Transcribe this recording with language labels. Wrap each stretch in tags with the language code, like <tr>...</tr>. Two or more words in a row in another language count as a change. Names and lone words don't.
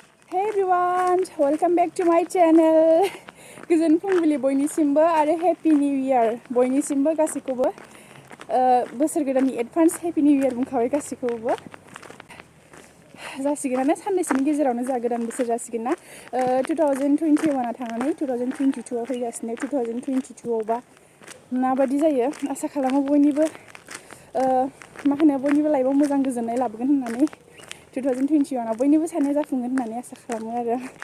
<en>Hey everyone, welcome back to my channel.</en> <brx>Goजोन फुंबिलि बयनिसिमबो आरो</brx> <en>Happy New Year</en> <brx>बयनिसिमबो गासैखौबो बोसोर गोदाननि एडभान्स</brx> <en>Happy New Year</en> <brx>बुंखाबाय गासैखौबो जासिगोनानो साननैसोनि गेजेरावनो जा गोदान बोसोर जासिगोन ना 2021 थांनानै 2022 आव फैगासिनो 2022 आवबा माबादि जायो आसा खालामो बयनिबो मा होनो बयनिबो लाइफआव मोजां गोजोननाय लाबोगोन होननानै 2021 आव बयनिबो साननाय जाफुंगोन होननानै आसा खालामो आरो</brx>